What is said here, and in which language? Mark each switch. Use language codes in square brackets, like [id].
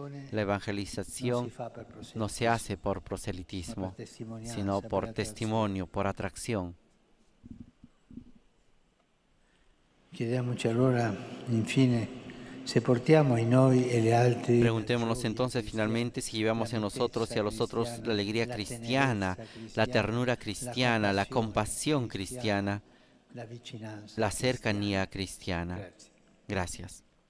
[es] La evangelización no se hace por proselitismo, sino por testimonio, por atracción. [it] Chiediamoci allora, infine, se portiamo in noi e gli altri [es] Preguntémonos entonces finalmente si llevamos en nosotros y a los otros la alegría cristiana, la ternura cristiana, la compasión cristiana, la cercanía cristiana. Gracias.